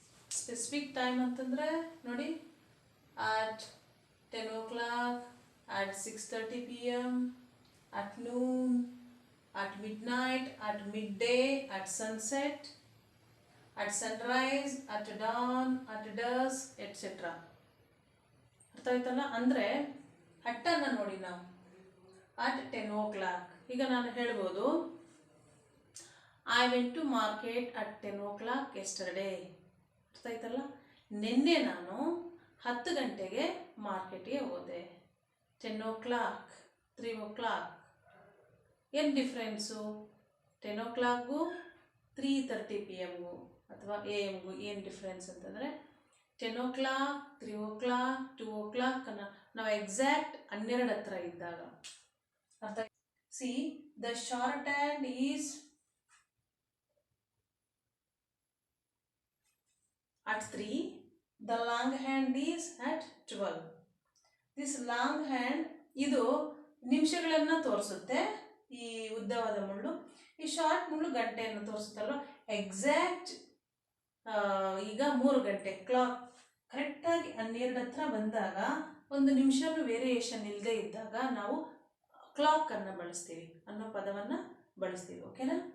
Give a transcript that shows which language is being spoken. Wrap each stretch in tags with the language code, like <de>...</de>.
<en>specific time</en> <kn>ಅಂತಂದರೆ ನೋಡಿ,</kn> <en>at 10 o'clock, at 6:30 p.m., at noon, at midnight, at midday, at sunset, at sunrise, at dawn, at dusk, etc.</en> <kn>ಅರ್ಥ ಆಯ್ತಲ್ಲ? ಅಂದರೆ ಅಟ್ಟನ್ನು ನೋಡಿ ನಾವು</kn> <en>at 10 o'clock. ಈಗ ನಾನು ಹೇಳ್ಬೋದು, I went to market at 10 o'clock yesterday.</en> <kn>ಅರ್ಥ ಆಯ್ತಲ್ಲ? ನಿನ್ನೆ ನಾನು 10 ಗಂಟೆಗೆ ಮಾರ್ಕೆಟ್ಗೆ ಹೋದೆ.</kn> <en>10 o'clock, 3 o'clock,</en> <kn>ಏನು ಡಿಫ್ರೆನ್ಸು? 10 o'clockಗೂ 3:30 p.m.ಗೂ ಅಥವಾ AM-ಗೂ ಏನು ಡಿಫ್ರೆನ್ಸ್ ಅಂತಂದರೆ, 10 o'clock, 3 o'clock, 2 o'clock ಅನ್ನು ನಾವು ಎಕ್ಸಾಕ್ಟ್ 12 ಹತ್ರ ಇದ್ದಾಗ ಅರ್ಥ.</kn> <en>See, the short hand is at 3, the long hand is at 12. This long hand</en> <kn>ಇದು ನಿಮಿಷಗಳನ್ನು ತೋರಿಸುತ್ತೆ, ಈ ಉದ್ದವಾದ ಮುಳ್ಳು. ಈ ಶಾರ್ಟ್ ಮುಳ್ಳು ಗಂಟೆಯನ್ನು ತೋರಿಸುತ್ತಲ್ವ. ಎಕ್ಸಾಕ್ಟ್ ಈಗ 3 ಗಂಟೆ ಕ್ಲಾಕ್ ಕರೆಕ್ಟಾಗಿ 12 ಹತ್ರ ಬಂದಾಗ, ಒಂದು ನಿಮಿಷನೂ ವೇರಿಯೇಷನ್ ಇಲ್ಲದೆ ಇದ್ದಾಗ ನಾವು ಕ್ಲಾಕನ್ನು ಬಳಸ್ತೀವಿ ಅನ್ನೋ ಪದವನ್ನು ಬಳಸ್ತೀವಿ. ಓಕೆನಾ?</kn>